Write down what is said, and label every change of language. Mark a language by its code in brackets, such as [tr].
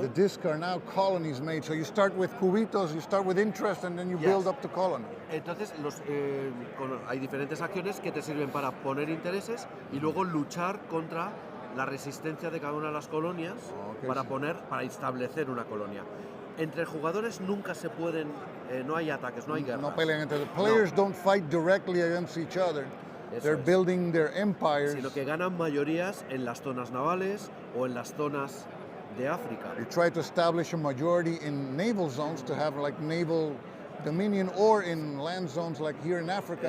[en] The discs are now colonies made. So you start with cubitos, you start with interest, and then you Yes. build up to colony. [es] Entonces hay diferentes acciones que te sirven para poner intereses y luego luchar contra la resistencia de cada una de las colonias [en] Okay, [es] para establecer una colonia. Entre jugadores nunca se pueden, no hay ataques, no hay guerras. No pelean entre [en] the players don't fight directly against each other. [es] Eso [en] They're [es] es. [en] building their empires. [es] Sino que ganan mayorías en las zonas navales o en las zonas de África. [en] You try to establish a majority in naval zones to have like naval dominion, or in land zones like here in Africa,